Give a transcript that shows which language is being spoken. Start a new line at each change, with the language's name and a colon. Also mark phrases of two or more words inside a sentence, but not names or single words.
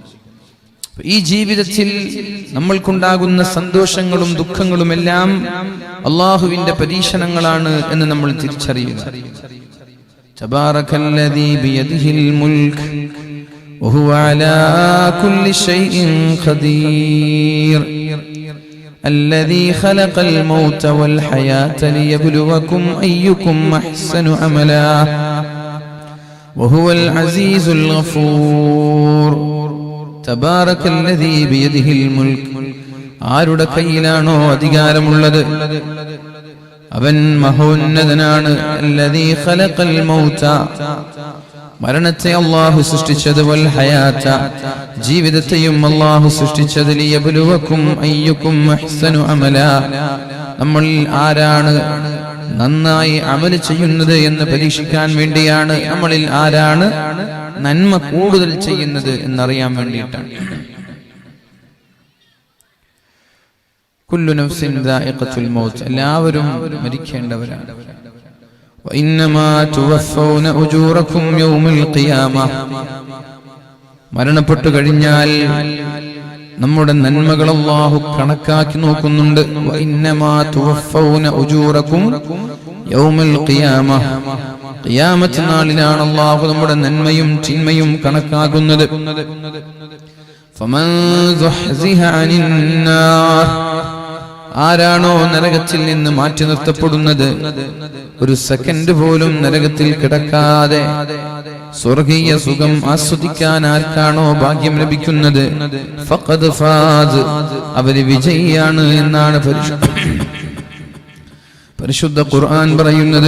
Malayalam: ഈ ജീവിതത്തിൽ നമ്മൾക്കുണ്ടാകുന്ന സന്തോഷങ്ങളും ദുഃഖങ്ങളും എല്ലാം അല്ലാഹുവിന്റെ പരീക്ഷണങ്ങളാണ് എന്ന് നമ്മൾ തിരിച്ചറിയുക.
Arabic: تبارك الذي بيده الملك وهو على كل شيء قدير الذي خلق الموت والحياة ليبلوكم أيكم أحسن عملا وهو العزيز الغفور تبارك الذي بيده الملك.
Malayalam: ആരുടെ കയ്യിലാണോ അധികാരമുള്ളത് അവൻ മഹോന്നതനാണ്.
Arabic: الذي خلق الموت,
Malayalam: മരണത്തെ അല്ലാഹു സൃഷ്ടിച്ചത്,
Arabic: والحياة,
Malayalam: ജീവിതത്തെയും അല്ലാഹു സൃഷ്ടിച്ചത്,
Arabic: ليبلوكم أيكم أحسن عملا,
Malayalam: നമ്മൾ ആരാണ് നന്നായി അമൽ ചെയ്യുന്നത് എന്ന് പരീക്ഷിക്കാൻ വേണ്ടിയാണ്. നമ്മളിൽ ആരാണ് നന്മ കൂടുതൽ ചെയ്യുന്നത് എന്നറിയാൻ വേണ്ടിയിട്ടാണ്.
Arabic: كل نفس ذائقة الموت,
Malayalam: എല്ലാവരും മരിക്കേണ്ടവരാണ്.
Arabic: وإنما توفون أجوركم يوم القيامة,
Malayalam: മരണപ്പെട്ടു കഴിഞ്ഞാൽ നമ്മുടെ നന്മകൾ അല്ലാഹു കണക്കാക്കി നോക്കുന്നുണ്ട്.
Arabic: وإنما توفون أجوركم يوم القيامة,
Malayalam: ഖിയാമത്ത് നാളിലാണ് അല്ലാഹു നമ്മുടെ നന്മയും തിന്മയും കണക്കാക്കുന്നത്.
Arabic: فمن زحزح عن النار,
Malayalam: ആരാണോ നരകത്തിൽ നിന്ന് മാറ്റി നിർത്തപ്പെടുന്നത്, ഒരു സെക്കൻഡ് പോലും നരകത്തിൽ കിടക്കാതെ സ്വർഗീയ സുഖം ആസ്വദിക്കാൻ ആർക്കാണോ ഭാഗ്യം ലഭിക്കുന്നത്,
Arabic: فقد فاز,
Malayalam: അവര് വിജയിയാണ് എന്നാണ് പരിശുദ്ധ ഖുർആൻ പറയുന്നത്.